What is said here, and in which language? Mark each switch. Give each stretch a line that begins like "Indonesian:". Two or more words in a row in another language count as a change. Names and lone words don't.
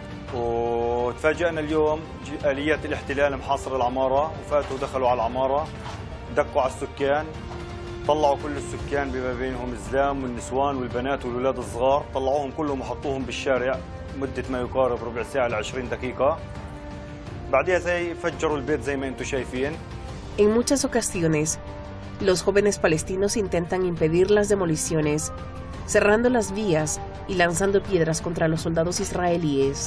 Arabic: وتفاجئنا اليوم آليات الاحتلال محاصرة العمارة وفاتوا ودخلوا على العمارة دقوا على السكان طلعوا كل السكان بما بينهم الزلام والنسوان والبنات والولاد الصغار طلعوهم كلهم وحطوهم بالشارع مدة ما يقارب ربع ساعة ل 20 دقيقة بعدها زي فجروا البيت زي ما انتم شايفين.
Spanish: En muchas ocasiones, los jóvenes palestinos intentan impedir las demoliciones, cerrando las vías y lanzando piedras contra los soldados israelíes.